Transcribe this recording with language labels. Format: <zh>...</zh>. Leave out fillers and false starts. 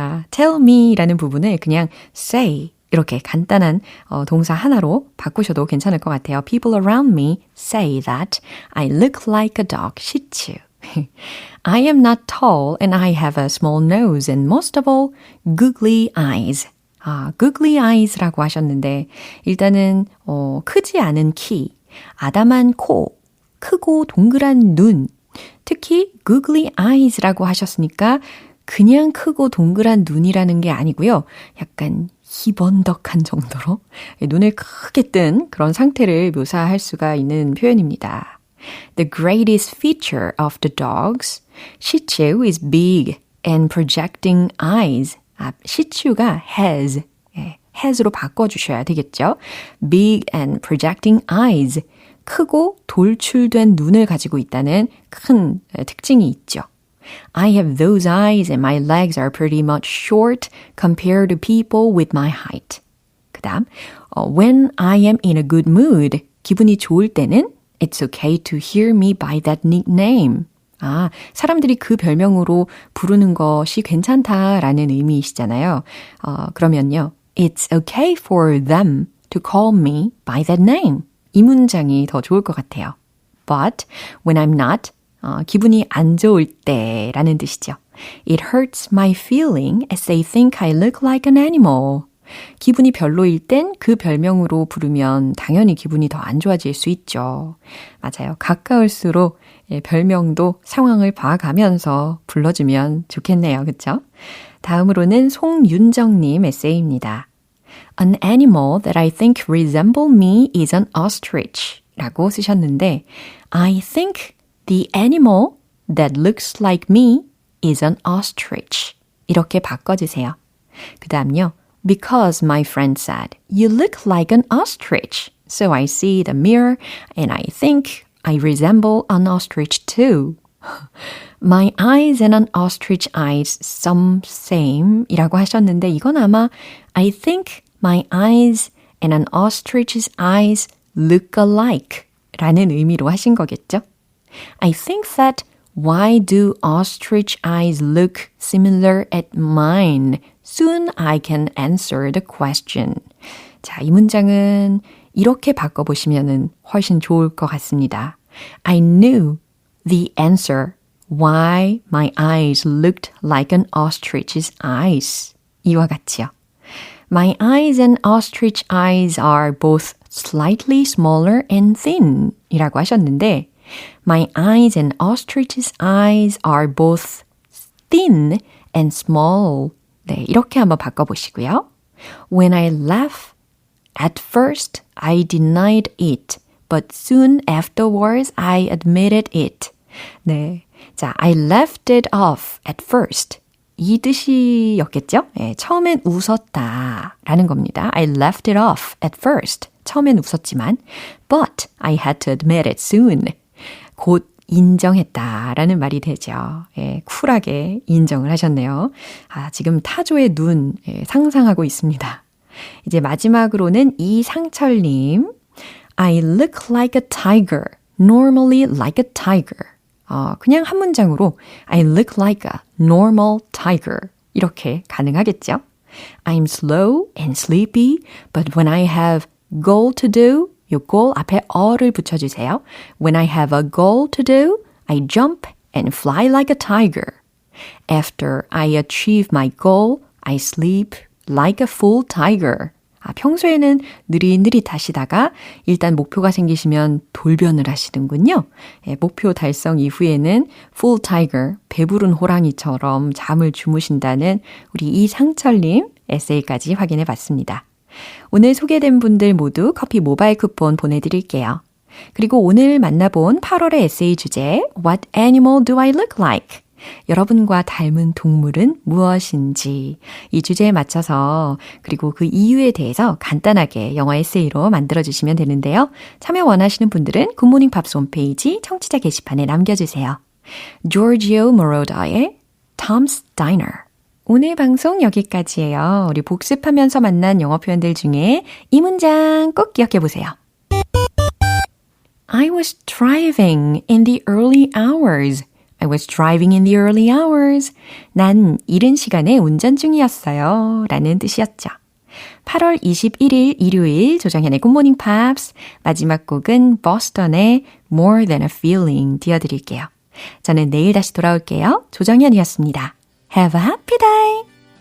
<en>tell me</en> <ko>라는 부분을 그냥 say 이렇게 간단한 동사 하나로 바꾸셔도 괜찮을 것 같아요.</ko> <en>People around me say that I look like a dog, Shih Tzu. I am not tall and I have a small nose and most of all, googly eyes.</en> <ko>googly eyes라고 하셨는데 일단은 크지 않은 키, 아담한 코, 크고 동그란 눈, 특히 googly eyes라고 하셨으니까 그냥 크고 동그란 눈이라는 게 아니고요. 약간 희번덕한 정도로 눈을 크게 뜬 그런 상태를 묘사할 수가 있는 표현입니다.</ko> <en>The greatest feature of the dogs, Shih Tzu is big and projecting eyes.</en> <ko>Shih Tzu가 has, has로 바꿔주셔야 되겠죠.</ko> <en>Big and projecting eyes,</en> <ko>크고 돌출된 눈을 가지고 있다는 큰 특징이 있죠.</ko> <en>I have those eyes and my legs are pretty much short compared to people with my height.</en> <ko>그 다음,</ko> <en>when I am in a good mood,</en> <ko>기분이 좋을 때는</ko> <en>It's okay to hear me by that nickname.</en> <ko>사람들이 그 별명으로 부르는 것이 괜찮다라는 의미이시잖아요. 그러면요.</ko> <en>It's okay for them to call me by that name.</en> <ko>이 문장이 더 좋을 것 같아요.</ko> <en>But when I'm not,</en> <ko>기분이 안 좋을 때라는 뜻이죠.</ko> <en>It hurts my feeling as they think I look like an animal.</en> <ko>기분이 별로일 땐 그 별명으로 부르면 당연히 기분이 더 안 좋아질 수 있죠. 맞아요. 가까울수록 별명도 상황을 봐가면서 불러주면 좋겠네요. 그렇죠? 다음으로는 송윤정님 에세이입니다.</ko> <en>An animal that I think resemble me is an ostrich</en> <ko>라고 쓰셨는데</ko> <en>I think the animal that looks like me is an ostrich</en> <ko>이렇게 바꿔주세요. 그 다음요.</ko> <en>Because my friend said, you look like an ostrich. So I see the mirror and I think I resemble an ostrich too. My eyes and an ostrich eyes some same</en> <ko>이라고 하셨는데</ko> <en>이건 아마 I think my eyes and an ostrich's eyes look alike</en> <ko>라는 의미로 하신 거겠죠?</ko> <en>I think that why do ostrich eyes look similar at mine? Soon I can answer the question.</en> <ko>자, 이 문장은 이렇게 바꿔보시면 훨씬 좋을 것 같습니다.</ko> <en>I knew the answer why my eyes looked like an ostrich's eyes.</en> <ko>이와 같이요.</ko> <en>My eyes and ostrich eyes are both slightly smaller and thin</en> <ko>이라고 하셨는데</ko> <en>My eyes and ostrich's eyes are both thin and small.</en> <ko>네, 이렇게 한번 바꿔보시고요.</ko> <en>When I laugh, At first, I denied it, but soon afterwards, I admitted it.</en> <ko>네. 자,</ko> <en>I left it off at first.</en> <ko>이 뜻이었겠죠? 네, 처음엔 웃었다 라는 겁니다.</ko> <en>I left it off at first.</en> <ko>처음엔 웃었지만</ko> <en>but I had to admit it soon.</en> <ko>곧 인정했다라는 말이 되죠. 예, 쿨하게 인정을 하셨네요. 아, 지금 타조의 눈 상상하고 있습니다. 이제 마지막으로는 이상철님.</ko> <en>I look like a tiger. Normally like a tiger.</en> <ko>그냥 한 문장으로</ko> <en>I look like a normal tiger.</en> <ko>이렇게 가능하겠죠?</ko> <en>I'm slow and sleepy, but when I have goal to do,</en> <ko>요 goal 앞에 어를 붙여주세요.</ko> <en>When I have a goal to do, I jump and fly like a tiger. After I achieve my goal, I sleep like a full tiger.</en> <ko>평소에는 느릿느릿 하시다가 일단 목표가 생기시면 돌변을 하시는군요. 목표 달성 이후에는 full tiger, 배부른 호랑이처럼 잠을 주무신다는 우리 이상철님 에세이까지 확인해 봤습니다. 오늘 소개된 분들 모두 커피 모바일 쿠폰 보내드릴게요. 그리고 오늘 만나본 8월의 에세이 주제</ko> <en>What animal do I look like?</en> <ko>여러분과 닮은 동물은 무엇인지 이 주제에 맞춰서 그리고 그 이유에 대해서 간단하게 영어 에세이로 만들어주시면 되는데요. 참여 원하시는 분들은 굿모닝 팝스 홈페이지 청취자 게시판에 남겨주세요. Giorgio Moroder의 Tom's Diner. 오늘 방송 여기까지예요. 우리 복습하면서 만난 영어 표현들 중에 이 문장 꼭 기억해 보세요.</ko> <en>I was driving in the early hours. I was driving in the early hours.</en> <ko>난 이른 시간에 운전 중이었어요. 라는 뜻이었죠. 8월 21일 일요일 조정현의 굿모닝 팝스 마지막 곡은 버스턴의 More Than a Feeling 띄워드릴게요. 저는 내일 다시 돌아올게요. 조정현이었습니다.</ko> <en>Have a happy day!</en>